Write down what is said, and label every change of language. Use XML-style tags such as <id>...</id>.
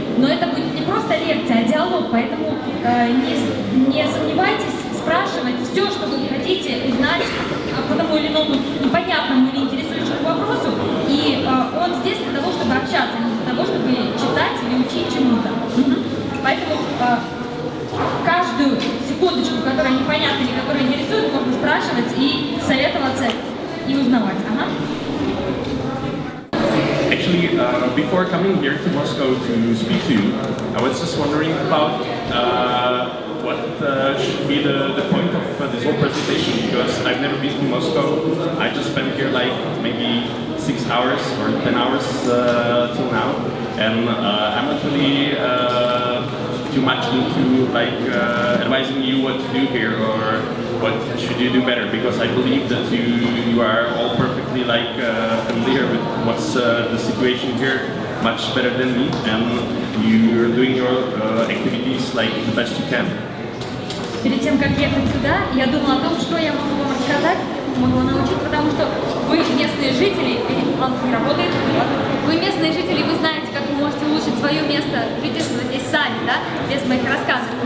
<ru>Но это будет не просто лекция, а диалог, поэтому не сомневайтесь спрашивать все, что вы хотите узнать по тому или иному непонятному или интересующему вопросу. И он здесь для того, чтобы общаться, а не для того, чтобы читать или учить чему-то. Поэтому каждую секундочку, которая непонятна или которая интересует, можно спрашивать и советоваться и узнавать.</ru> <en>Actually, before coming here to Moscow to speak to you, I was just wondering about what should be the point of this whole presentation, because I've never been to Moscow. I just spent here like maybe 6 hours or 10 hours till now, and I'm not really too much into like advising you what to do here or what should you do better, because I believe that you are all perfectly like familiar with what's the situation here much better than me, and you're doing your activities like the best you can.</en> <ru>Перед тем, как ехать сюда, я думала о том, что я могу вам рассказать, могу научить, потому что вы местные жители, он не работает, вы местные жители, вы знаете, как вы можете улучшить свое место жительства здесь сами, да, без моих рассказов.</ru>